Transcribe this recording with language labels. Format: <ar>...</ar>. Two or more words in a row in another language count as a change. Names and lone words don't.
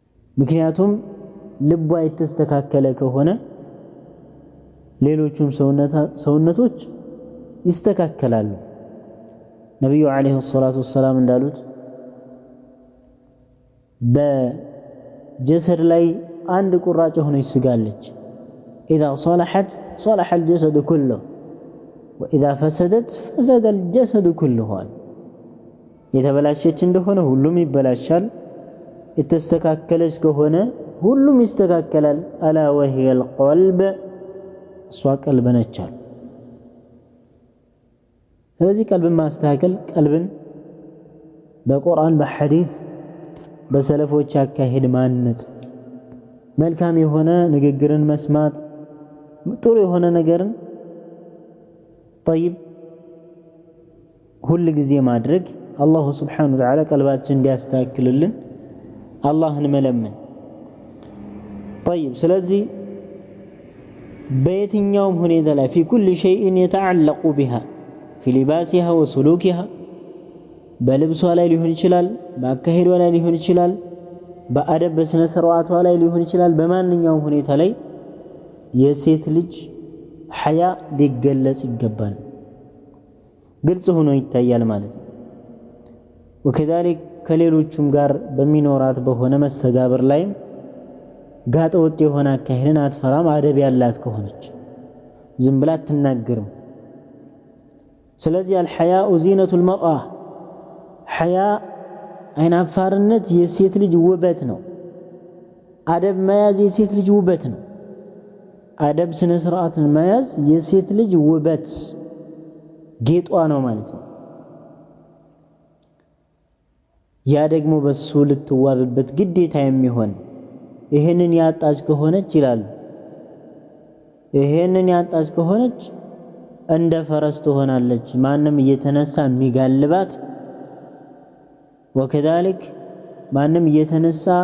<am>ምክንያቱም ልቧ የተስተካከለ ከሆነ ሌሎችም ሰውነቶች ይስተካከላሉ። ነብዩ አለይሂ ሰላቱ ወሰላም እንዳሉት በጀሰድ ላይ አንድ ቁራጭ ሆነች ስጋለች</am> <ar>إذا صلحت صلح الجسد كله وإذا فسدت فسد الجسد كله</ar> <am>የተበላሸች እንደሆነ ሁሉም ይበላሻል የተስተካከለች ከሆነ ሁሉም ይስተካከላል</am> <ar>ألا وهي القلب</ar> <am>እሷ ቀልብ ነች። ስለዚህ ቀልብን ማስተካከል ቀልብን በቁርአን በሐዲስ በሰለፎች አካሄድ ማነጽ መልካም የሆነ ንግግርን መስማት ጥሩ የሆነ ነገርን طيب ሁሉ ጊዜ ማድረግ አላህ</am> <ar>سبحانه وتعالى</ar> <am>ቀልባችን እንዲያስተካክልልን አላህን መለመን طيب ስለዚህ በየትኛውም ሁኔታ ላይ</am> <ar>في كل شيء يتعلق بها في لباسها وسلوكها</ar> <am>በልብሷ ላይ ሊሆን ይችላል በአካሄዷ ላይ ሊሆን ይችላል በአደብ በስነ ስርዓቷ ላይ ሊሆን ይችላል በማንኛውም ሁኔታ ላይ የሴት ልጅ ሐያ ሊገለጽ ይገባል ግልጽ ሆኖ ይታያል ማለት ነው። وكذلك ከሌሎቹም ጋር በሚኖራት በሆነ መስተጋብር ላይ ጋጠ ወጥ የሆነ አካሄድን አትፈራም አደብ ያላት ከሆነች ዝም ብላ አትናገርም። ስለዚህ</am> <ar>الحياء زينة المرأة</ar> <am>ሐያ አይናፋርነት የሴት ልጅ ውበት ነው። አደብ መያዝ የሴት ልጅ ውበት ነው። አደብ ስነ ስርዓትን መያዝ የሴት ልጅ ውበት ጌጧ ነው ማለት ነው። ያ ደግሞ በሱ ልትዋብበት ግዴታ የሚሆን ይሄንን ያጣች ከሆነች ይላል ይሄንን ያጣች ከሆነች እንደ ፈረስ ትሆናለች ማንም እየተነሳ የሚጋልባት وكذلك ማንም እየተነሳ</am>